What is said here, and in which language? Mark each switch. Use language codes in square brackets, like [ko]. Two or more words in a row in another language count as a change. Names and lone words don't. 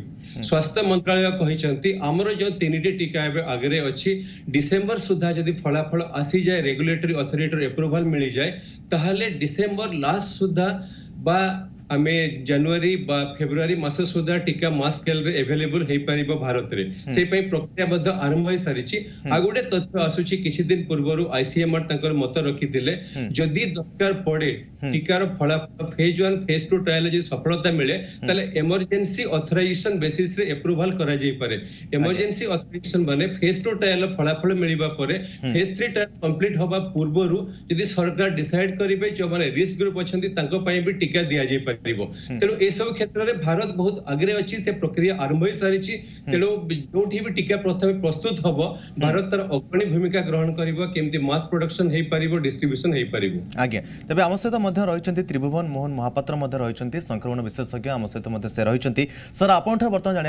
[or] ସ୍ୱାସ୍ଥ୍ୟ ମନ୍ତ୍ରାଳୟ କହିଛନ୍ତି ଆମର ଯେ ତିନୋଟି ଟିକା ଏବେ ଆଗରେ ଅଛି ଡିସେମ୍ବର ସୁଦ୍ଧା ଯଦି ଫଳାଫଳ ଆସିଯାଏ [en] regulatory authority approval [or] ମିଳିଯାଏ ତାହାହେଲେ [en] December last [or] ସୁଦ୍ଧା ବା ଆମେ ଜାନୁଆରୀ ବା ଫେବୃଆରୀ ମାସ ସୁଦ୍ଧା ଟିକା [en] mass scale [or] ରେ ଆଭେଲେବଲ ହେଇପାରିବ ଭାରତରେ ସେଥିପାଇଁ ପ୍ରକ୍ରିୟା ବଦ୍ଧ ଆରମ୍ଭ ହୋଇସାରିଛି। ଆଉ ଗୋଟେ ତଥ୍ୟ ଆସୁଛି କିଛି ଦିନ ପୂର୍ବରୁ ଆଇସିଏମଆର ତାଙ୍କର ମତ ରଖିଥିଲେ ଯଦି ଦରକାର ପଡ଼େ ଟିକାର ଫଳାଫଳ [en] phase 1 phase 2 trial [or] ଯେ ସଫଳତା ମିଳେ ତାହେଲେ [en] emergency authorization basis [or] ରେ ଅପ୍ରୁଭାଲ କରାଯାଇପାରେ। [en] emergency authorization [or] ମାନେ [en] phase 2 trial [or] ଫଳାଫଳ ମିଳିବା ପରେ [en] phase 3 trial complete [or] ହେବା ପୂର୍ବରୁ ଯଦି ସରକାର ଡିସାଇଡ କରିବେ ଯେ ମାନେ [en] risk group [or] ଅଛନ୍ତି ତାଙ୍କ ପାଇଁ ବି ଟିକା ଦିଆଯାଇପାରେ। ପାରିବ ତେଣୁ ଏ ସବୁ କ୍ଷେତ୍ରରେ ଭାରତ ବହୁତ ଆଗେ ଅଛି ସେ ପ୍ରକ୍ରିୟା ଆରମ୍ଭ ହୋଇସାରି ତେଣୁ ଯେଉଁଠି ବି ଟିକା ପ୍ରଥମ ପ୍ରସ୍ତୁତ ହେବ ଭାରତର ଅଗ୍ରଣୀ ଭୂମିକା ଗ୍ରହଣ କରିବ କେମିତି [en] mass production [or] ହୋଇପାରିବ ଡିଷ୍ଟ୍ରିବ୍ୟୁସନ ହୋଇପାରିବ ଆଜ୍ଞା ତେବେ ଆମ ସହିତ ମଧ୍ୟ ରହିଛନ୍ତି ତ୍ରିଭୁବନ ମୋହନ ମହାପାତ୍ର ମଧ୍ୟ ରହିଛନ୍ତି ସଂକ୍ରମଣ ବିଶେଷଜ୍ଞ ଆମ ସହିତ ମଧ୍ୟ ସେ ରହିଛନ୍ତି ସାର ଆପଣଙ୍କଠାରୁ ବର୍ତ୍ତମାନ ଜାଣେ